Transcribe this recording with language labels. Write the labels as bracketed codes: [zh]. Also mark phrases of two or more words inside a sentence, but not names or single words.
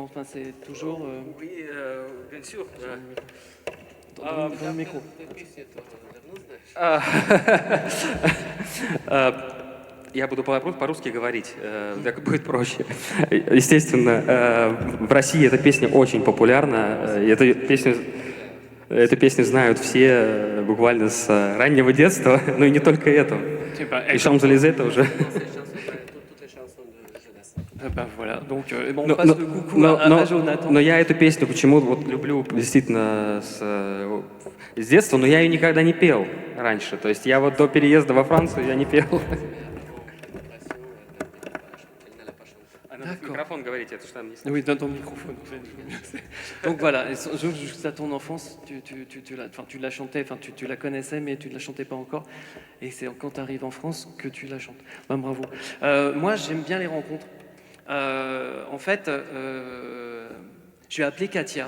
[fr] Enfin, c'est toujours. Oui, bien sûr. Dans le micro. [ru] Я буду по-русски говорить, так будет проще. Естественно, в России эта песня очень популярна. Эту песню знают все буквально с раннего детства, но и не только это. И Champs-Élysées, это уже... [fr] Voilà, donc on passe le coucou à Jonathan. [ru] Но я эту песню почему вот люблю действительно с детства, но я ее никогда не пел раньше. То есть я вот до переезда во Францию я не пел. Microphone, говорите, это что там есть? [fr] Oui, dans ton microphone. Donc voilà, jusqu'à ton enfance, tu la chantais, enfin tu la connaissais, mais tu ne la chantais pas encore. Et c'est quand tu arrives en France que tu la chantes. Ben, bravo. Moi, j'aime bien les rencontres. En fait, je vais appeler Katia.